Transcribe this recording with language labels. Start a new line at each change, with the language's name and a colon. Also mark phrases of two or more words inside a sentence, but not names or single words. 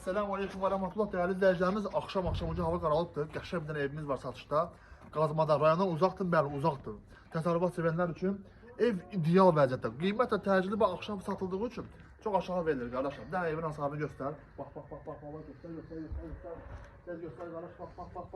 Arabic: السلام عليكم ورحمة الله
Turkish: değerli izleyicilerimiz.
Azerbaijani: Akşam önce hava karalıbdır. Qəşəng bir dənə evimiz var satışda. Qazmada rayondan uzaqdır, bəli uzaqdır. Təsərrüfat sevənlər üçün ev ideal vəziyyətdə. Qiymət də təcili və axşam satıldığı üçün çox aşağı verilir qardaşlar. Bir dənə evin hasabını göstər. Bax, göstər. Tez göstər qardaş, bax.